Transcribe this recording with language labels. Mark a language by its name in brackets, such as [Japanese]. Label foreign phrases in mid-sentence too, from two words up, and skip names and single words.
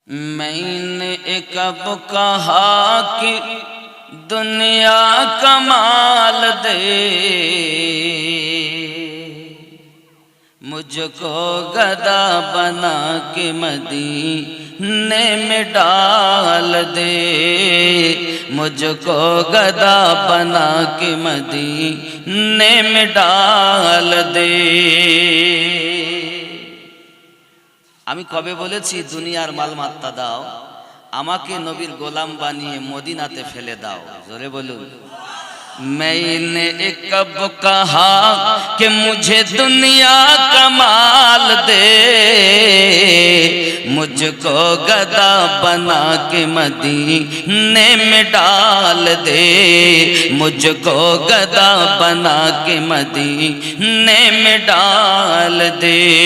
[Urdu] میں نے کب کہا کہ دنیا کمال دے، مجھ کو گدا بنا کے مدینے میں ڈال دے، مجھ کو گدا بنا کے مدینے میں ڈال دے۔ [Bangla] আমি কবে বলেছি দুনিয়ার মালমাত্তা দাও, আমাকে নবীর গোলাম বানিয়ে মদিনাতে ফেলে দাও। জোরে বলুন। [Urdu] میں نے کب کہا کہ مجھے دنیا کا مال دے، مجھ کو گدا بنا کے مدینے میں ڈال دے، مجھ کو گدا بنا کے مدینے میں ڈال دے۔